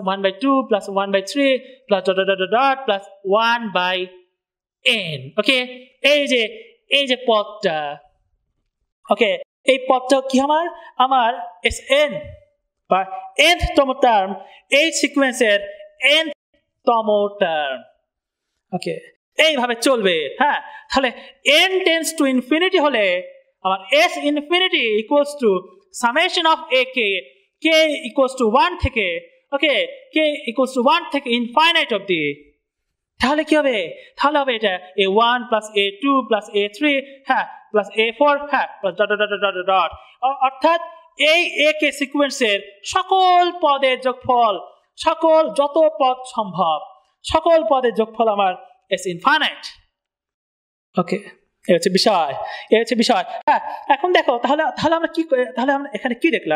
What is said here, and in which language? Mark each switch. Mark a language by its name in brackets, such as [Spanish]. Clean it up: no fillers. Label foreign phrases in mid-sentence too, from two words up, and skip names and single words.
[English] 1 by 2 plus 1 by 3 plus dot dot dot dot plus 1 by n [Bangla] ওকে এই যে পদটা ওকে এই পদটা কি আমার [English] sn [Bangla] বা nth তম টার্ম এই সিকোয়েন্সের nth তম টার্ম ওকে এইভাবে চলবে হ্যাঁ তাহলে [English] n tends to infinity [Bangla] হলে আমার [English] s infinity equals to summation of ak k equals to 1 [Bangla] থেকে ওকে [English] k equals to 1 [Bangla] থেকে infinite অবধি তাহলে কি হবে তাহলে হবে এটা [English] a1 plus a2 plus a3 [Bangla] হ্যাঁ [English] plus a4 [Bangla] হ্যাঁ [English] plus dot dot dot dot dot [Bangla] অর্থাৎ এই ak সিকোয়েন্সের সকল পদের যোগফল সকল যত পদ সম্ভব সকল পদের যোগফল আমার [English] s infinite. [Bangla] ওকে, এই হচ্ছে বিষয়। হ্যাঁ, এখন দেখো তাহলে আমরা এখানে কি দেখলাম?